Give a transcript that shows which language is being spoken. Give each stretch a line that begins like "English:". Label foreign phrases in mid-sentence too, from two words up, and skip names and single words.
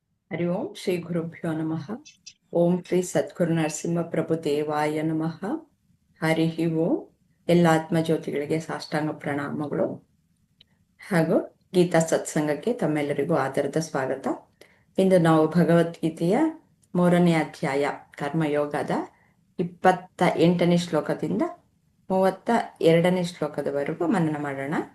Sanskrit: ಹರಿ ಓಂ ಶ್ರೀ ಗುರುಭ್ಯೋ ನಮಃ. ಓಂ ಶ್ರೀ ಸದ್ಗುರು ನರಸಿಂಹ ಪ್ರಭು ದೇವಾಯ ನಮಃ. ಹರಿ ಓಂ.
Kannada: ಎಲ್ಲ ಆತ್ಮಜ್ಯೋತಿಗಳಿಗೆ ಸಾಷ್ಟಾಂಗ ಪ್ರಣಾಮಗಳು ಹಾಗೂ ಗೀತಾ ಸತ್ಸಂಗಕ್ಕೆ ತಮ್ಮೆಲ್ಲರಿಗೂ ಆದರದ ಸ್ವಾಗತ. ಇಂದು ನಾವು ಭಗವದ್ಗೀತೆಯ 3ನೇ ಅಧ್ಯಾಯ ಕರ್ಮಯೋಗದ 28ನೇ ಶ್ಲೋಕದಿಂದ 32ನೇ ಶ್ಲೋಕದವರೆಗೂ ಮನನ ಮಾಡೋಣ.